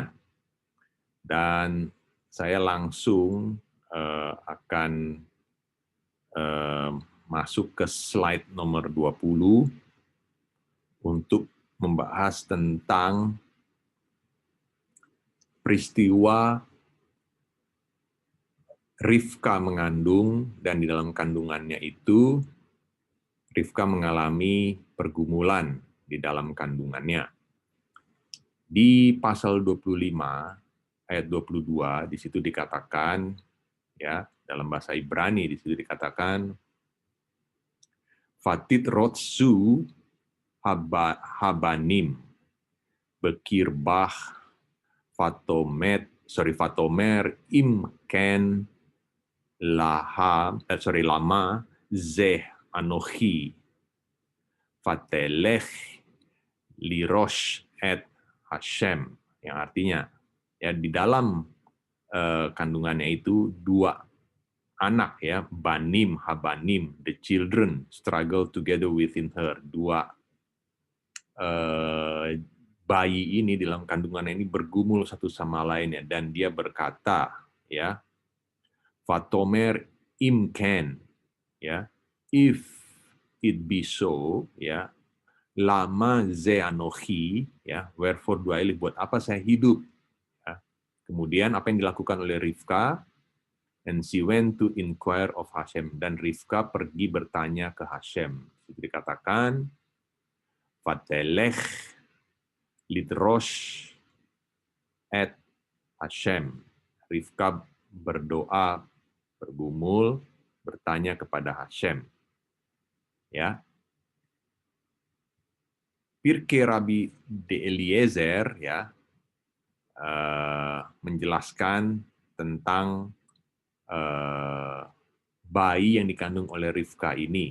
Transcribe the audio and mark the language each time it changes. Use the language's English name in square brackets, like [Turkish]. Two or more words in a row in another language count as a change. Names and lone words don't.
[Indonesian] Dan saya langsung akan masuk ke slide nomor 20 untuk membahas tentang peristiwa Rivka mengandung, dan di dalam kandungannya itu Rivka mengalami pergumulan di dalam kandungannya. Di pasal 25 ayat 22 di situ dikatakan, ya, dalam bahasa Ibrani di situ dikatakan [Hebrew] ויתרוצצו הבנים בקרבה ותאמר אם כן למה זה אנכי ותלך לדרוש את השם, [Indonesian] yang artinya ya di dalam kandungannya itu dua anak, ya, [Hebrew] בנים הבנים, [English] the children struggle together within her, [Indonesian] dua bayi ini di dalam kandungannya ini bergumul satu sama lainnya, dan dia berkata, ya, [Hebrew] ותאמר אם כן, [Indonesian] ya, [English] if it be so, [Hebrew] ya, למה זה אנכי, ya, [English] wherefore do I live, [Indonesian] buat apa saya hidup? Ya. Kemudian apa yang dilakukan oleh Rivka? [English] And she went to inquire of Hashem, [Indonesian] dan Rivka pergi bertanya ke Hashem. Itu dikatakan, [Hebrew] ותלך לדרוש את השם. [Indonesian] Rivka berdoa, bergumul, bertanya kepada Hashem. Ya. Pirkei Rabbi de Eliezer, ya, menjelaskan tentang bayi yang dikandung oleh Rivka ini.